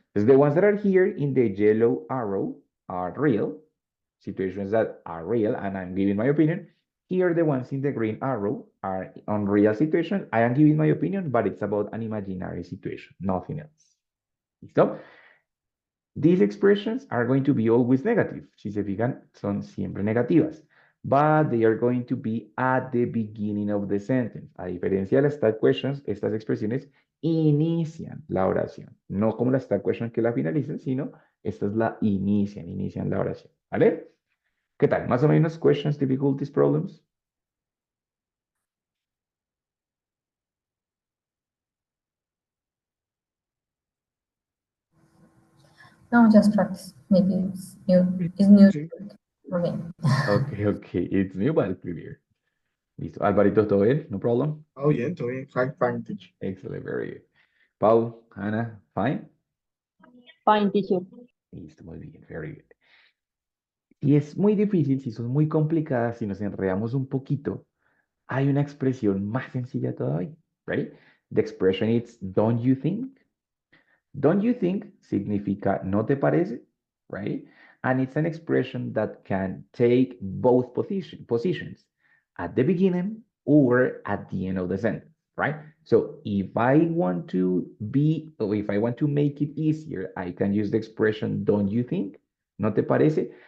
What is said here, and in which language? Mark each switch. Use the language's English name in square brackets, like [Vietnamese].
[English] Because the ones that are here in the yellow arrow are real, situations that are real, and I'm giving my opinion. Here, the ones in the green arrow are unreal situations. I am giving my opinion, but it's about an imaginary situation, nothing else. ¿Listo? These expressions are going to be always negative. [Spanish] Si se fijan, son siempre negativas. [English] But they are going to be at the beginning of the sentence. [Spanish] A diferencia de las tag questions, estas expresiones inician la oración. No como las tag questions que la finalizan, sino estas la inician la oración. ¿Vale? ¿Qué tal? Más o menos [English] questions, difficulties, problems. No, just practice. Maybe it's new [Spanish] Sí. [English] for me. Okay, it's new but clear. Listo. Alvarito, [Spanish] ¿todo bien? [English] No problem? [Spanish] Todo bien. [English] Fine, teacher. Excellent, very good. Paul, Hannah, fine? Fine, teacher. [Spanish] Listo, muy bien, [English] very good. [Spanish] Si es muy difícil, si son muy complicadas, si nos enredamos un poquito, hay una expresión más sencilla todavía. [English] Ready? The expression is don't you think? Don't you think significa [Spanish] no te parece, [English] right? And it's an expression that can take both positions at the beginning or at the end of the sentence, right? So if I want to be, or if I want to make it easier, I can use the expression don't you think? [Spanish] No te parece?